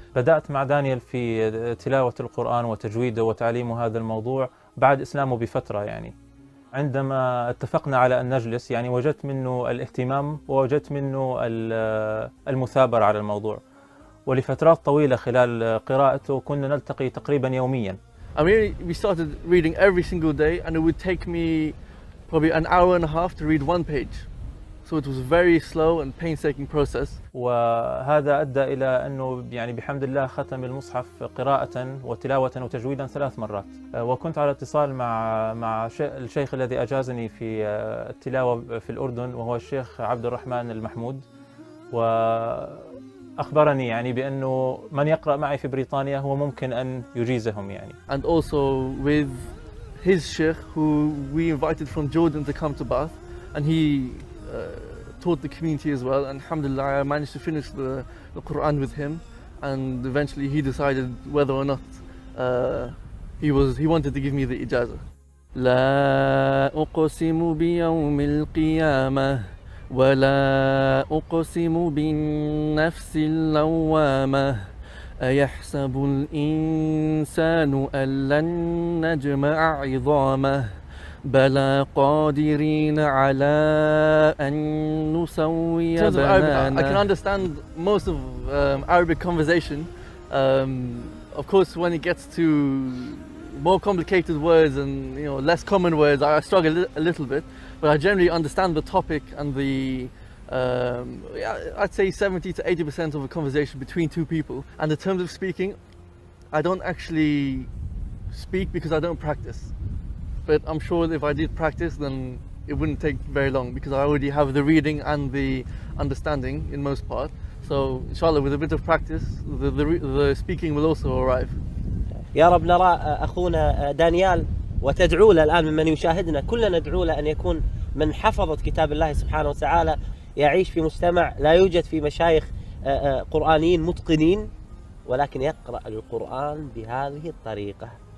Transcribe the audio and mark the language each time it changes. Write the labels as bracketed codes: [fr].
[ar] بدأت مع دانيال في تلاوة القرآن وتجويده وتعليم هذا الموضوع بعد إسلامه بفترة يعني. عندما اتفقنا على أن نجلس يعني وجدت منه الاهتمام ووجدت منه المثابرة على الموضوع. ولفترات طويلة خلال قراءته كنا نلتقي تقريبا يوميا. [en] I mean, we started reading every single day, and it would take me probably an hour and a half to read one page. So it was a very slow and painstaking process. [ar] وهذا أدى إلى أنه يعني بحمد الله ختم المصحف قراءة وتلاوة وتجويدا 3 مرات. وكنت على اتصال مع الشيخ الذي أجازني في التلاوة في الأردن، وهو الشيخ عبد الرحمن المحمود، وأخبرني يعني بأنه من يقرأ معي في بريطانيا هو ممكن أن يجيزهم يعني. [en] And also with his sheikh, who we invited from Jordan to come to Bath, and he taught the community as well, and alhamdulillah I managed to finish the Quran with him, and eventually he decided whether or not he wanted to give me the ijazah. [ar] لا أقسم بيوم القيامة ولا أقسم بالنفس اللوامة أيحسب الإنسان أن لن نجمع عظامه بلى قادرين على أن نسوي بنانه. [en] I can understand most of Arabic conversation. Of course, when it gets to more complicated words and less common words, I struggle a little bit. But I generally understand the topic and the I'd say 70 to 80% of a conversation between two people. And in terms of speaking, I don't actually speak because I don't practice. But I'm sure if I did practice, then it wouldn't take very long, because I already have the reading and the understanding in most part. So inshallah, with a bit of practice, the speaking will also arrive. [ar] يا رب نرى أخونا دانيال وتدعو له الآن ممن يشاهدنا، كلنا ندعو له أن يكون من حفظة كتاب الله سبحانه وتعالى، يعيش في مجتمع لا يوجد فيه مشايخ قرآنيين متقنين، ولكن يقرأ القرآن بهذه الطريقة.